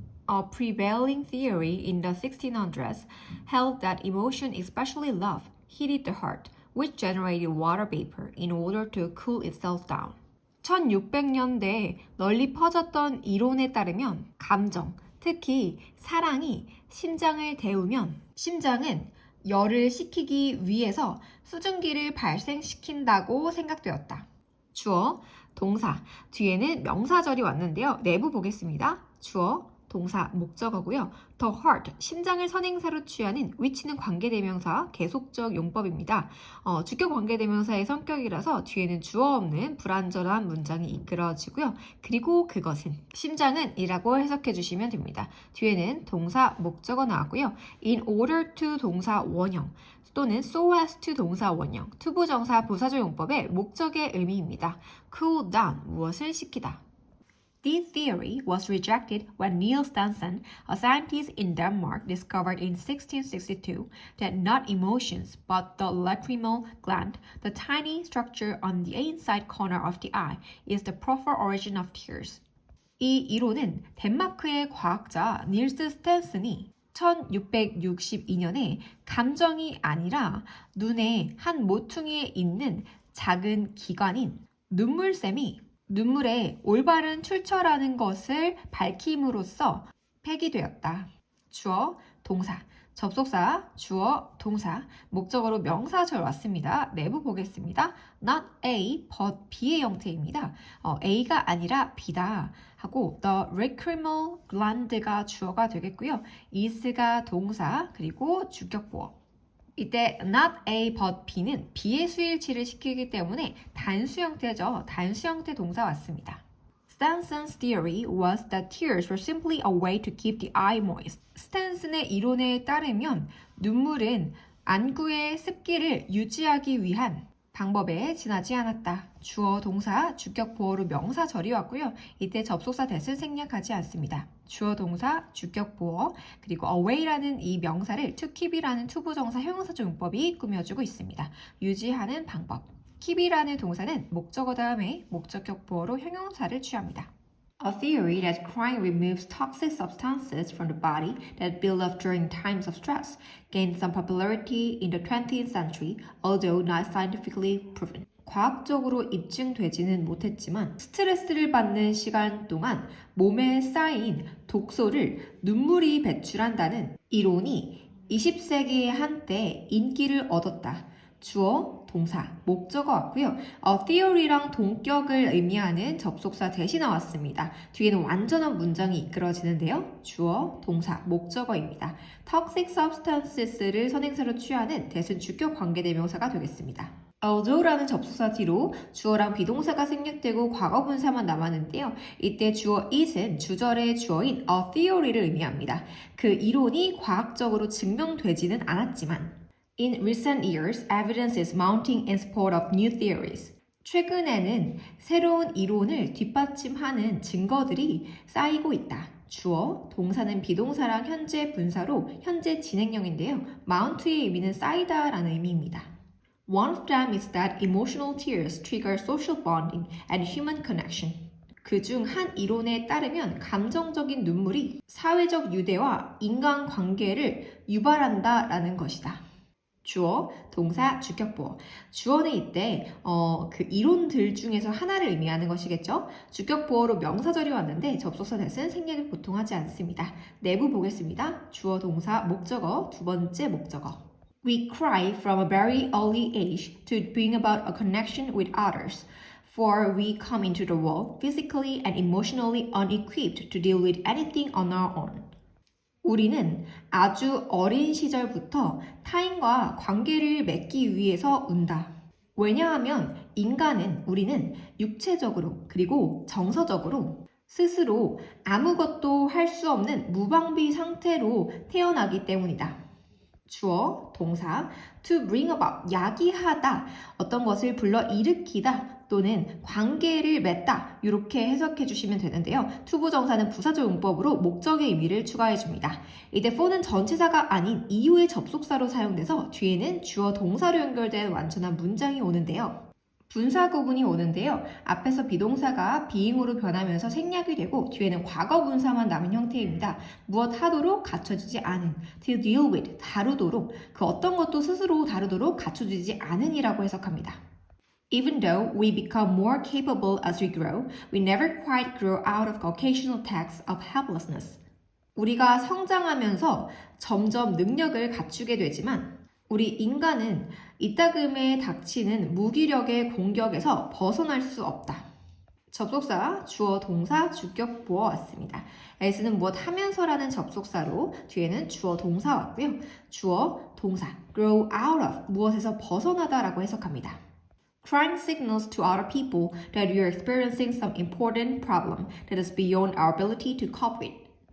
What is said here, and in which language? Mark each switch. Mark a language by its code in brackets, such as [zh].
[en] A prevailing theory in the 1600s held that emotion, especially love, heated the heart, which generated water vapor in order to cool itself down. [ko] 1600년대에 널리 퍼졌던 이론에 따르면 감정, 특히 사랑이 심장을 데우면 심장은 열을 식히기 위해서 수증기를 발생시킨다고 생각되었다. 주어, 동사, 뒤에는 명사절이 왔는데요. 내부 보겠습니다. 주어, 동사, 목적어고요. The heart, 심장을 선행사로 취하는 which는 관계대명사, 계속적 용법입니다. 주격 관계대명사의 성격이라서 뒤에는 주어 없는 불완전한 문장이 이끌어지고요. 그리고 그것은, 심장은 이라고 해석해 주시면 됩니다. 뒤에는 동사, 목적어 나왔고요. In order to 동사 원형 또는 so as to 동사 원형, 투부정사 부사절 용법의 목적의 의미입니다. Cool down, 무엇을 식히다. [en] This theory was rejected when Niels Stansen, a scientist in Denmark, discovered in 1662 that not emotions but the lacrimal gland, the tiny structure on the inside corner of the eye, is the proper origin of tears. [ko] 이 이론은 덴마크의 과학자 닐스 스탠슨이 1662년에 감정이 아니라 눈의 한 모퉁이에 있는 작은 기관인 눈물샘이 눈물의 올바른 출처라는 것을 밝힘으로써 폐기되었다. 주어, 동사, 접속사, 주어, 동사, 목적어로 명사절 왔습니다. 내부 보겠습니다. Not A, but B의 형태입니다. A가 아니라 B다 하고 the lacrimal gland가 주어가 되겠고요. is가 동사, 그리고 주격보어. 이때 not A but B는 B의 수일치를 시키기 때문에 단수 형태죠. 단수 형태 동사 왔습니다. [en] Stenson's theory was that tears were simply a way to keep the eye moist. [ko] 스탠슨의 이론에 따르면 눈물은 안구의 습기를 유지하기 위한 방법에 지나지 않았다. 주어, 동사, 주격, 보어로 명사절이 왔고요. 이때 접속사 that은 생략하지 않습니다. 주어, 동사, 주격, 보어, 그리고 away라는 이 명사를 to keep이라는 투부정사 형용사조 용법이 꾸며주고 있습니다. 유지하는 방법. keep이라는 동사는 목적어 다음에 목적격 보어로 형용사를 취합니다. [en] A theory that crying removes toxic substances from the body that build up during times of stress gained some popularity in the 20th century, although not scientifically proven. [ko] 과학적으로 입증되지는 못했지만 스트레스를 받는 시간 동안 몸에 쌓인 독소를 눈물이 배출한다는 이론이 20세기 한때 인기를 얻었다. 주어, 동사, 목적어 왔고요. theory랑 동격을 의미하는 접속사 that이 나왔습니다. 뒤에는 완전한 문장이 이끌어지는데요. 주어, 동사, 목적어입니다. toxic substances를 선행사로 취하는 that은 주격 관계대명사가 되겠습니다. although라는 접속사 뒤로 주어랑 비동사가 생략되고 과거 분사만 남았는데요. 이때 주어 is은 주절의 주어인 a theory를 의미합니다. 그 이론이 과학적으로 증명되지는 않았지만 [en] In recent years, evidence is mounting in support of new theories. [ko] 최근에는 새로운 이론을 뒷받침하는 증거들이 쌓이고 있다. 주어, 동사는 비동사랑 현재 분사로 현재 진행형인데요. mount의 의미는 쌓이다라는 의미입니다. [en] One of them is that emotional tears trigger social bonding and human connection. [ko] 그중 한 이론에 따르면 감정적인 눈물이 사회적 유대와 인간관계를 유발한다라는 것이다. 주어, 동사, 주격보어. 주어는 이때 그 이론들 중에서 하나를 의미하는 것이겠죠. 주격보어로 명사절이 왔는데 접속사 that은 생략을 보통 하지 않습니다. 내부 보겠습니다. 주어, 동사, 목적어, 두 번째 목적어. [en] We cry from a very early age to bring about a connection with others. For we come into the world physically and emotionally unequipped to deal with anything on our own. [ko] 우리는 아주 어린 시절부터 타인과 관계를 맺기 위해서 운다. 왜냐하면 우리는 육체적으로 그리고 정서적으로 스스로 아무것도 할 수 없는 무방비 상태로 태어나기 때문이다. 주어, 동사, to bring about, 야기하다, 어떤 것을 불러일으키다 또는 관계를 맺다 이렇게 해석해 주시면 되는데요. 투부정사는 부사적 용법으로 목적의 의미를 추가해 줍니다. 이때 for는 전치사가 아닌 이유의 접속사로 사용돼서 뒤에는 주어, 동사로 연결된 완전한 문장이 오는데요. 분사 구문이 오는데요. 앞에서 비동사가 being으로 변하면서 생략이 되고 뒤에는 과거 분사만 남은 형태입니다. 무엇 하도록 갖춰지지 않은, to deal with, 다루도록, 그 어떤 것도 스스로 다루도록 갖춰지지 않은이라고 해석합니다. [en] Even though we become more capable as we grow, we never quite grow out of occasional attacks of helplessness. [ko] 우리가 성장하면서 점점 능력을 갖추게 되지만 우리 인간은 이따금에 닥치는 무기력의 공격에서 벗어날 수 없다. 접속사, 주어, 동사, 주격, 보어 왔습니다. as는 무엇 하면서라는 접속사로 뒤에는 주어, 동사 왔고요. 주어, 동사, grow out of, 무엇에서 벗어나다라고 해석합니다. [en] Crying signals to other people that we are experiencing some important problem that is beyond our ability to cope with.